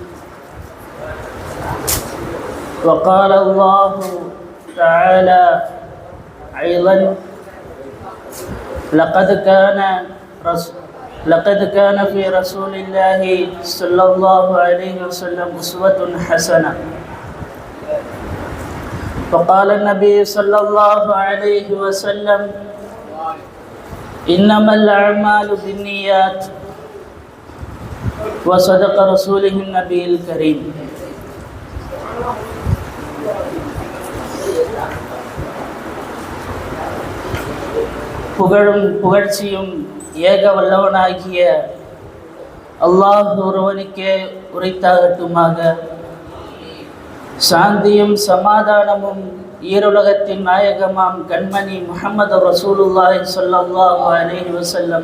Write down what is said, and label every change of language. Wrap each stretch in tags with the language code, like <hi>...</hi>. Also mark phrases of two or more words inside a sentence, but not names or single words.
<ar>وقال الله تعالى أيضا: لقد كان في رسول الله صلى الله عليه وسلم أسوة حسنة. وقال النبي صلى الله عليه وسلم: إنما الأعمال بالنيات. وصدق رسوله النبي الكريم.</ar> <ta>புகழும் புகழ்ச்சியும் ஏக வல்லவனாகிய அல்லாஹ் ஒருவனுக்கே உரைத்தாகட்டுமாக. சாந்தியும் சமாதானமும் ஈருலகத்தின் நாயகமாம் கண்மணி முஹம்மது</ta> <ar>رسول الله صلى الله عليه وسلم</ar>